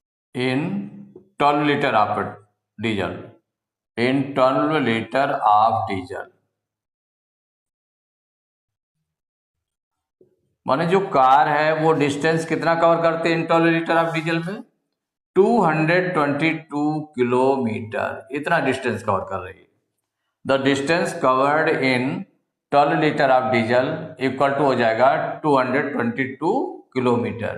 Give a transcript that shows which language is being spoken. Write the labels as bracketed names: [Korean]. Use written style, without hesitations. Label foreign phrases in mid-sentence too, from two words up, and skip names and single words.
[English] in 12 liter of diesel, in 12 liter of diesel। [Hindi] माने जो कार है वो डिस्टेंस कितना कवर करते हैं [English] in 12 liter of diesel [Hindi] में? 222 किलोमीटर, इतना [English] distance cover [Hindi] कर रही है। [English] the distance covered in 12 liter of diesel equal to [Hindi] हो जाएगा [English] 222 किलोमीटर।